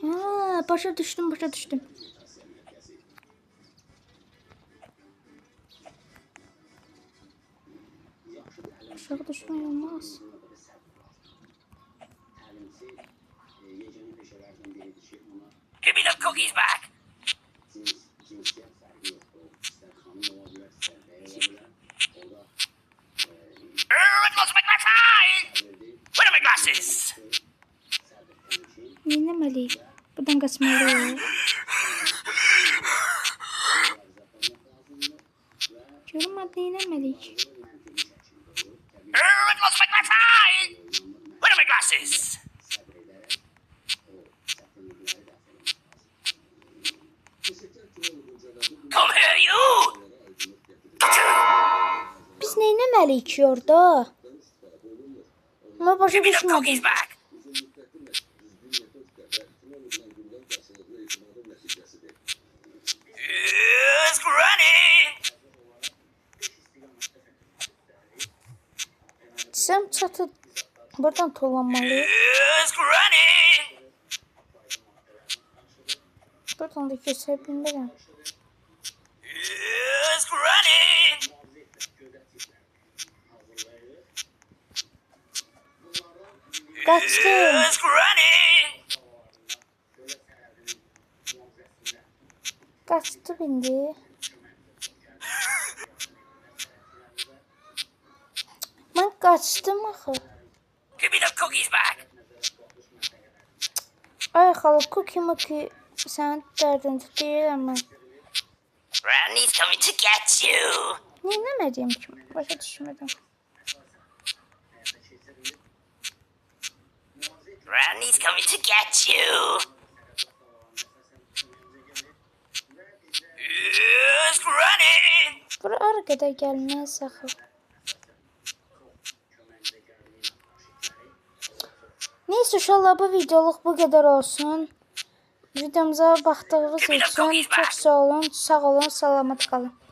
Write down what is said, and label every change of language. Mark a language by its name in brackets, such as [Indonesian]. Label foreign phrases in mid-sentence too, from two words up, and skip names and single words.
[Azerbaijani] Ha, başa düştüm. Aşağı düşmeyi olmaz. [English] Give me the cookies back. I've lost my glasses. Where are my glasses? [Azerbaijani] Neyləməliyik? Buradan qaçmalıyıq. Görüm neyləməliyik? [English] I've lost my glasses. Where are my glasses? Come here, you. [Azerbaijani] Biz neyləməliyik ki orada? Ama başa [English] Give me the cookies [Azerbaijani] düşmədim. [English] back. Who's running? [Azerbaijani] Desəm çatı buradan tullanmalıyıq. [English] Who's running? [Azerbaijani] Buradan da keçə bilmirəm. [English] Who's running? [Azerbaijani] Qaçdım. [English] Who's running? [Azerbaijani] Qaçdım indi. Mən qaçdım axı. [English] Give me the cookies back. [Azerbaijani] Ay xala, cookie sənin dərdin deyirəm mən. [English] Randy's coming to get you. [Azerbaijani] Neyləmədiyim kimi, başa düşmədim. [English] Randy's coming to get you. Who's running? [Azerbaijani] Bura ara qədər gəlməz axı. [Turkish] Neyse uşaqlar, bu videoluk bu kadar olsun. [Azerbaijani] Videomuza baxdığınız üçün çox sağ olun, salamat qalın.